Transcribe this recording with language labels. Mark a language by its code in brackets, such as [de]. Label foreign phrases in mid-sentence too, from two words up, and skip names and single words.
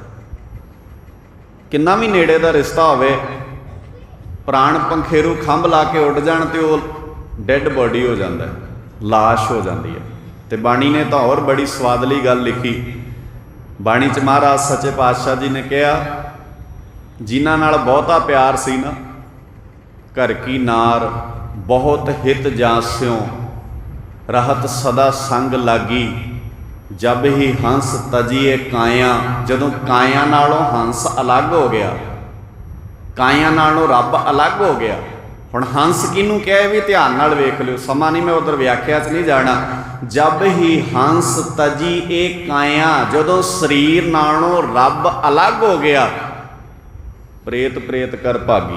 [pa] ਕਿੰਨਾ ਵੀ ਨੇੜੇ ਦਾ ਰਿਸ਼ਤਾ ਹੋਵੇ, ਪ੍ਰਾਣ ਪੰਖੇਰੂ ਖੰਭ ਲਾ ਕੇ ਉੱਡ ਜਾਣ ਤੇ ਉਹ [en] dead body [pa] ਹੋ ਜਾਂਦਾ, ਲਾਸ਼ ਹੋ ਜਾਂਦੀ ਹੈ। ਤੇ ਬਾਣੀ ਨੇ ਤਾਂ ਹੋਰ ਬੜੀ ਸਵਾਦਲੀ ਗੱਲ ਲਿਖੀ। ਬਾਣੀ 'ਚ ਮਹਾਰਾਜ ਸੱਚੇ ਪਾਤਸ਼ਾਹ ਜੀ ਨੇ ਕਿਹਾ ਜਿਨ੍ਹਾਂ ਨਾਲ ਬਹੁਤਾ ਪਿਆਰ ਸੀ ਨਾ, [bra] ਘਰ ਕੀ ਨਾਰ ਬਹੁਤ ਹਿਤ ਜਾਂਸਿਓ, रहत सदा संग लागी, जब ही हंस तजिए काया। [pa] ਜਦੋਂ ਕਾਇਆ ਨਾਲੋਂ ਹੰਸ ਅਲੱਗ ਹੋ ਗਿਆ, ਕਾਇਆ ਨਾਲੋਂ ਰੱਬ ਅਲੱਗ ਹੋ ਗਿਆ। ਹੁਣ ਹੰਸ ਕਿਨੂੰ ਕਹੇ ਭੀ ਧਿਆਨ ਨਾਲ ਵੇਖ ਲਿਓ, ਸਮਾਂ ਨਹੀਂ ਮੈਂ ਉਧਰ ਵਿਆਖਿਆ 'ਚ ਨਹੀਂ ਜਾਣਾ। [bra] जब ही हंस तजी ए काया, [pa] ਜਦੋਂ ਸ਼ਰੀਰ ਨਾਲੋਂ ਰੱਬ ਅਲੱਗ ਹੋ ਗਿਆ, [bra] प्रेत प्रेत कर भागी।